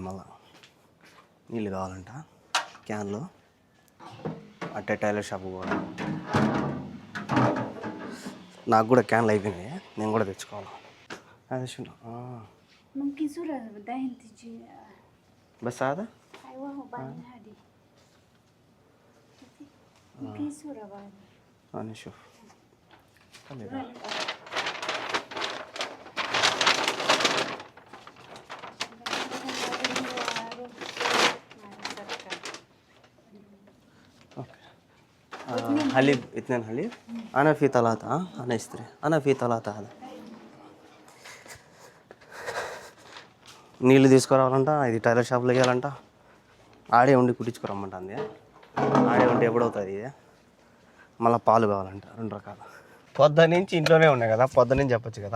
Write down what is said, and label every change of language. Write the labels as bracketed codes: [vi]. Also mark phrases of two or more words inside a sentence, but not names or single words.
[te] మళ్ళీ నీళ్ళు కావాలంట క్యాన్లో. అట్టే టైలర్ షాప్కి కూడా. నాకు కూడా క్యాన్లు అయిపోయినాయి, నేను కూడా తెచ్చుకోవాలి. [ar] అది بس هذا نشوف حليب 2 حليب. أنا في 3. أنا اشتري. أنا في 3 هذا. [te] నీళ్ళు తీసుకురావాలంట. ఇది టైలర్ షాప్లో వేయాలంట. ఆడే ఉండి కుట్టించుకురమ్మంటుంది. ఆడే ఉంటే ఎప్పుడవుతుంది ఇది. మళ్ళీ పాలు కావాలంట 2 రకాలు. పొద్దున్న నుంచి ఇంట్లోనే ఉన్నాయి కదా, పొద్దున్న నుంచి చెప్పచ్చు కదా.